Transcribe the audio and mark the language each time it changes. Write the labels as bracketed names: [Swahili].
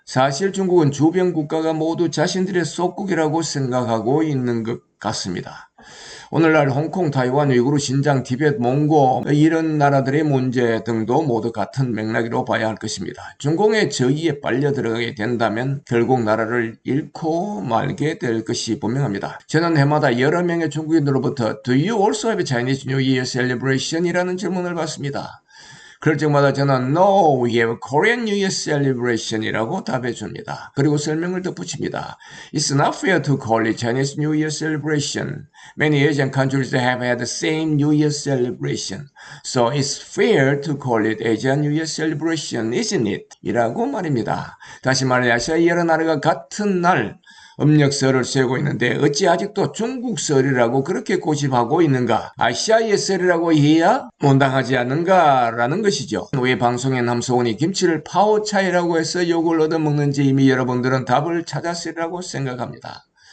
[Korean] 사실 중국은 주변 국가가 모두 자신들의 속국이라고 생각하고 있는 것 같습니다. 오늘날 홍콩, 타이완, 위구르, 신장, 티베트, 몽고 이런 나라들의 문제 등도 모두 같은 맥락으로 봐야 할 것입니다. 중공의 저기에 빨려 들어가게 된다면 결국 나라를 잃고 말게 될 것이 분명합니다. 저는 해마다 여러 명의 중국인으로부터 [English] Do you also have a Chinese New Year celebration? [Korean] 이라는 질문을 받습니다. 그럴 적마다 저는 [English] No, we have Korean New Year celebration [Korean] 이라고 답해 줍니다. 그리고 설명을 덧붙입니다. [English] It's not fair to call it Chinese New Year celebration. Many Asian countries have had the same New Year celebration. So it's fair to call it Asian New Year celebration, isn't it? [Korean] 이라고 말입니다. 다시 말해 아시아 여러 나라가 같은 날 음력설을 세우고 있는데 어찌 아직도 중국설이라고 그렇게 고집하고 있는가? 아시아의 설이라고 해야 못당하지 않는가라는 것이죠. 왜 방송에 남소원이 김치를 파워차이라고 해서 욕을 얻어먹는지 이미 여러분들은 답을 찾았으리라고 생각합니다.